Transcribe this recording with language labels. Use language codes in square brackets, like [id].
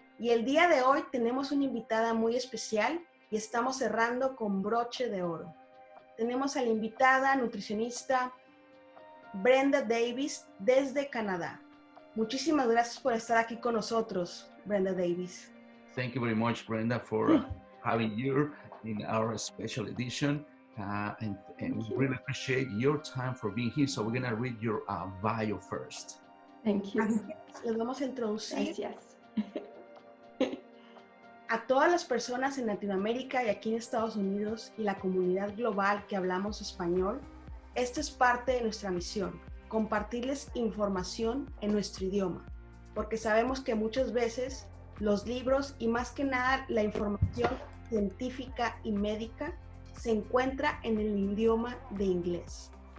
[es] Y el día de hoy tenemos una invitada muy especial y estamos cerrando con broche de oro. Tenemos a la invitada nutricionista Brenda Davis desde Canadá. Muchísimas gracias por estar aquí con nosotros, Brenda Davis. [en] Thank you very much, Brenda, for having you in our special edition. And we really appreciate your time for being here. So we're going to read your bio first. Thank you. [es] Les vamos a introducir Gracias. a todas las personas en Latinoamérica y aquí en Estados Unidos y la comunidad global que hablamos español. Esto es parte de nuestra misión, compartirles información en nuestro idioma, porque sabemos que muchas veces los libros y más que nada la información científica y médica se encuentra en el idioma de inglés.